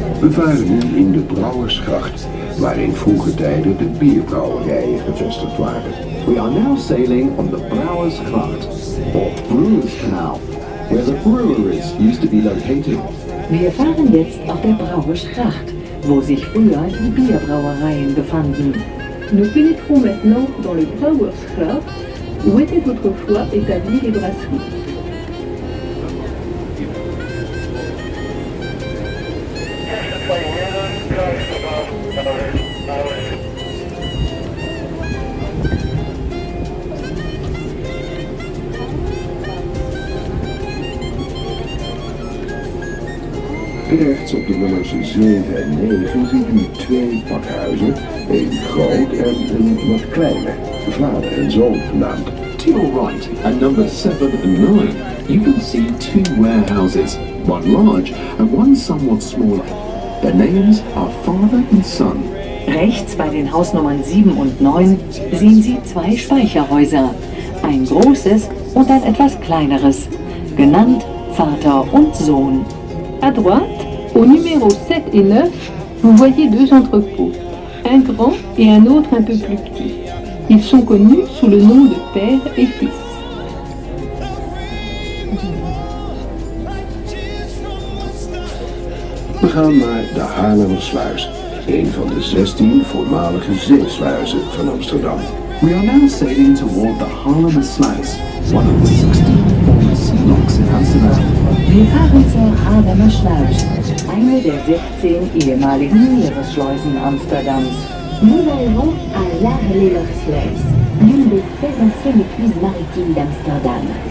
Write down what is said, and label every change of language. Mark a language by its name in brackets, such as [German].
[Dutch] varen nu in de Brouwersgracht, waar in vroege tijden de bierbrouwerijen gevestigd waren. [English] We are now sailing on the Brouwersgracht, or Brewers Canal, where the breweries used to be located. [German] Wir fahren jetzt auf der Brauersgracht, wo sich früher die Bierbrauereien befanden. [French] Nous pénétrons maintenant dans le Brouwersgracht, où étaient autrefois établies les brasseries. [Dutch] Rechts op de nummers 7 en 9 ziet u 2 pakhuizen, één groot en een wat kleiner, vader en zoon genaamd. [English] To your right, at numbers 7 and 9, you can see 2 warehouses, one large and one somewhat smaller. Their names are father and son. [German] Rechts bei den Hausnummern 7 und 9 sehen Sie 2 Speicherhäuser, ein großes und ein etwas kleineres, genannt Vater und Sohn. [French] À droite, au numéro 7 et 9, vous voyez 2 entrepôts, un grand et un autre un peu plus petit. Ils sont connus sous le nom de père et fils. [Dutch] We gaan naar de Haarlemmersluis, een van de 16 voormalige zeesluizen van Amsterdam. [English] We are now sailing toward the Haarlemmersluis, one of the 16 former locks in Amsterdam. [German] Wir fahren zur Haarlemmer Schluis, eine der 16 ehemaligen Meeresschleusen Amsterdams. [French] Nous arrivons à l'Haarlemmersluis, l'une des 16 anciennes écluses maritimes d'Amsterdam.